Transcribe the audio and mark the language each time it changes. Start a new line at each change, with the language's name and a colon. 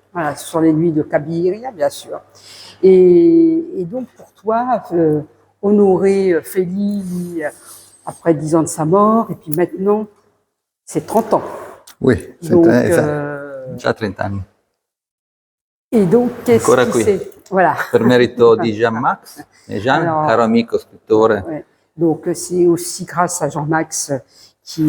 French: Voilà, sur les nuits de Cabiria, bien sûr. Et donc pour toi, honorer Fellini après 10 ans de sa mort, et puis maintenant, c'est 30 ans. Oui, donc,
Italian: già 30 anni.
French: Et donc, qu'est-ce qui c'est? Voilà.
Italian: Per merito di Jean-Max Méjean, caro amico scrittore.
French: Ouais. Donc, c'est aussi grâce à Jean-Max qui